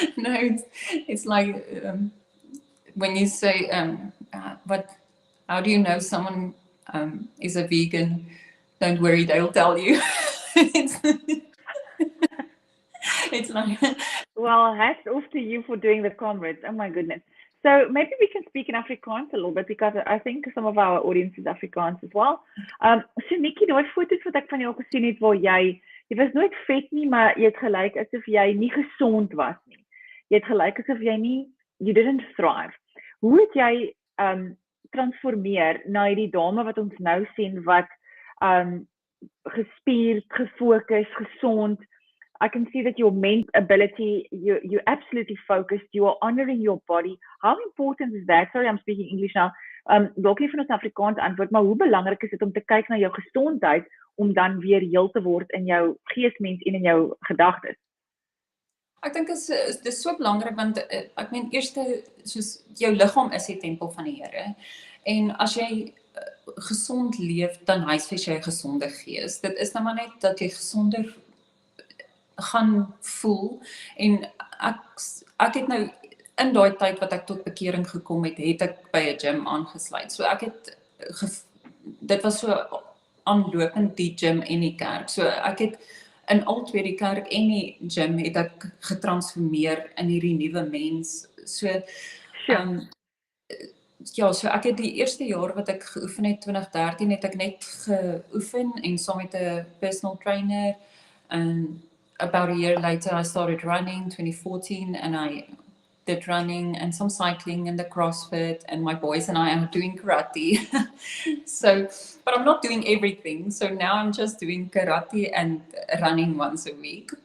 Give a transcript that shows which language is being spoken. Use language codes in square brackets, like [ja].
[en] No, it's like when you say but how do you know someone is a vegan? Don't worry, they'll tell you. it's, it's like Well, hats off to you for doing the comrades. Oh my goodness. So maybe we can speak in Afrikaans a little bit, because I think some of our audience is Afrikaans as well. [af] So Nikki, daai foto's wat ek van jou gesien het waar jy was nooit vet nie, maar jy het gelyk asof jy nie gesond was nie. Jy het gelyk asof jy nie, [en] you didn't thrive. [af] Hoe het jy transformeer na hierdie dame wat ons nou sien, wat gespierd, gefokus, gesond? [en] I can see that your mental ability, you're absolutely focused, you are honoring your body. How important is that? Sorry, I'm speaking English now. [af] Dalk nie van ons Afrikaans antwoord, maar hoe belangrik is dit om te kyk na jou gesondheid om dan weer heel te word in jou geesmens en in jou gedagtes? ek dink dit is so belangrik want ek meen eerste soos jou liggaam is die tempel van die Here. En as jy gesond leef, dan huisves jy 'n gesonde gees. Dit is nou maar net dat jy gesonder gaan voel. En ek het nou in daai tyd wat ek tot bekering gekom het, het ek by 'n gym aangesluit. So ek het dit was so aanlopend die gym en die kerk. So ek het in al twee die kerk en die gym het ek getransformeer in hierdie nuwe mens. So [en] Sure. [af] ja, so ek het die eerste jaar wat ek geoefen het, 2013, het ek net geoefen en saam met 'n personal trainer. [en] And about a year later, I started running, 2014, and I did running and some cycling and the CrossFit, and my boys and I are doing karate. So, but I'm not doing everything. So now I'm just doing karate and running once a week.